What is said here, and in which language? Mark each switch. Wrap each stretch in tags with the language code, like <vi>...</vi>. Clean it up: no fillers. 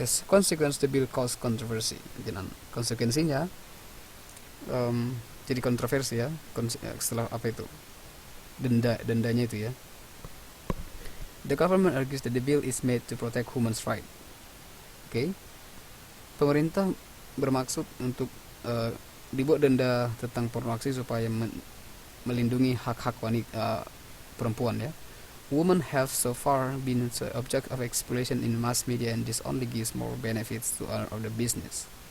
<en>As consequence, the bill caused controversy.</en> <id>Dan konsekuensinya jadi kontroversi ya, setelah apa itu dendanya itu ya.</id> <en>The government argues that the bill is made to protect human's right.</en> <id>Okay? Pemerintah bermaksud untuk dibuat denda tentang porno aksi supaya melindungi hak-hak wanita, perempuan ya.</id> <en>Women have so far been the object of exploitation in mass media, and this only gives more benefits to the business.</en>